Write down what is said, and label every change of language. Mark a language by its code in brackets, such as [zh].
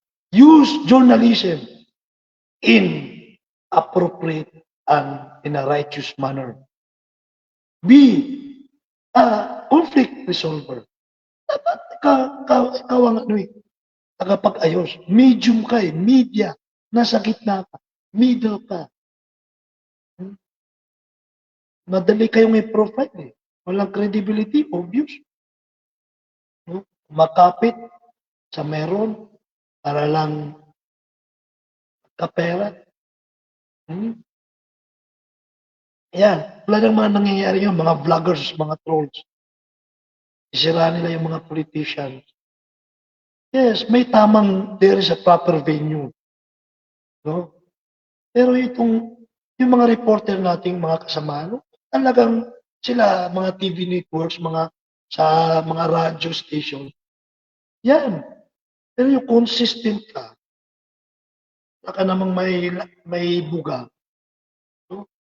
[en] Use journalism in appropriate and in a righteous manner. Be a conflict resolver. [tl] Dapat ikaw ang tagapag-ayos. Medium ka eh, media. Nasa gitna ka. Middle ka. Madali kayong i-profile eh. Walang credibility, obvious. Makapit sa meron para lang kapera. Yan. Wala nang mga nangyayari yung mga vloggers, mga trolls. Isira nila yung mga politicians. [en] Yes, may there is a proper venue. No? [tl] Pero yung mga reporter nating mga kasama, talagang sila, mga TV networks, sa mga radio station, yan. Pero yung consistent ka, saka namang may buga, no?